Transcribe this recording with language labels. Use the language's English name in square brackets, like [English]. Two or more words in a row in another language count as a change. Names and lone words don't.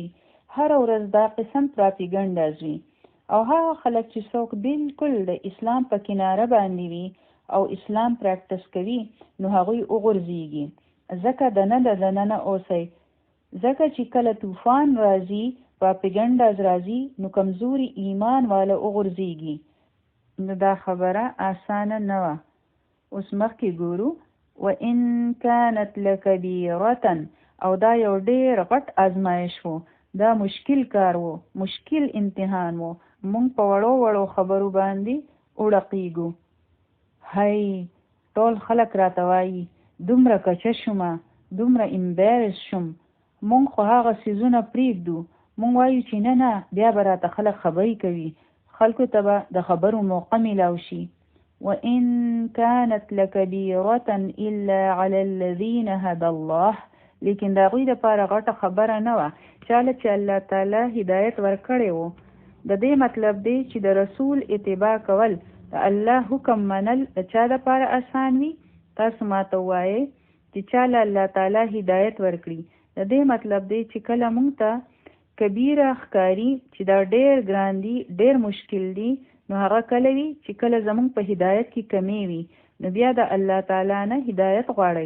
[Pashto] هر ورځ دا قسم پراپیګنډاز وي. او هغه خلک چې څوک بالکل د اسلام په کناره باندې وي او اسلام پریکټس کوي نو هغوی وغورځېږي. ځکه د ننه اوسئ، ځکه چې کله طوفان راځي پراپیګنډاز راځي نو کمزوري ایمان والا وغورځېږي. نو دا خبره اسانه نه وه. اوس مخکې ګورو [Arabic] وَإِن كَانَتْ لَكَبِيرَةً، [Pashto] او دا یو ډېر غټ آزمایش و، دا مشکل کار و، مشکل امتحان و. مونږ په وړو وړو خبرو باندې وړقیږو. هی ټول خلک راته وایي دومره کچه شومه، دومره امبیرس شوم. مونږ خو هغه څیزونه پرېږدو، مونږ وایو چې نه نه بیا به راته خلک خبرې کوي، خلکو ته به د خبرو موقع میلاو شي. [Arabic] وَإِن كَانَتْ لَكَبِيرَةً إِلَّا عَلَى الَّذِينَ هَدَى اللَّهُ. [Pashto] لیکن د هغوی دپاره غټه خبره نه وه چاله چې الله تعالی هدایت ورکړی و. د دې مطلب دی چې د رسول اتباع کول، د الله حکم منل د چا دپاره آسان وي. تاسو ماته ووایئ چې چاله الله تعالی هدایت ورکړي، د دې مطلب دی چې کله موږ ته کبیره ښکاري چې دا ډېر ګران دي، ډېر مشکل دي، نو هغه کله وي چې کله زموږ په هدایت کې کمی وي نو بیا د الله تعالی نه هدایت غواړئ.